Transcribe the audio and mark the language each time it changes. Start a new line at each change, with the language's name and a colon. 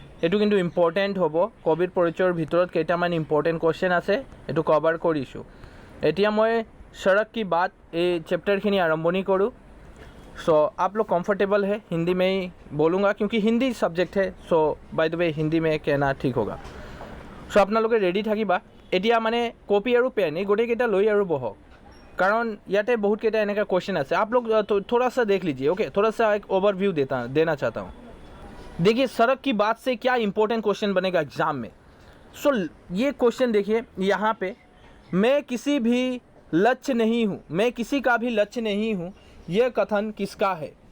Assamese: এইটো কিন্তু ইম্পৰ্টেণ্ট হ'ব। কবিৰ পৰিচয়ৰ ভিতৰত কেইটামান ইম্পৰ্টেণ্ট কোৱেশ্চন আছে, এইটো কভাৰ কৰিছোঁ। এতিয়া মই सड़क की बात এই চেপ্টাৰখিনি আৰম্ভণি কৰোঁ।
Hindi: सो आप लोग कंफर्टेबल है, हिंदी में ही बोलूँगा क्योंकि हिंदी सब्जेक्ट है। सो बाय द वे हिंदी में कहना ठीक होगा। सो
Assamese: आपनालोके रेडी থাকিবা। এতিয়া মানে
Hindi: कॉपी और पेन
Assamese: এই গোটেইকেইটা লৈ আৰু বহক, कारण ইয়াতে बहुत কেইটা এনেকা क्वेश्चन আছে।
Hindi: आप लोग थोड़ा सा देख लीजिए। ओके, थोड़ा सा एक ओवरव्यू देना चाहता हूँ। देखिए, सड़क की बात से क्या इंपॉर्टेंट क्वेश्चन बनेगा एग्जाम में। सो ये क्वेश्चन देखिए यहाँ पे, मैं किसी भी लक्ष्य नहीं हूँ, मैं किसी का भी लक्ष्य नहीं हूँ, ये कथन किसका है?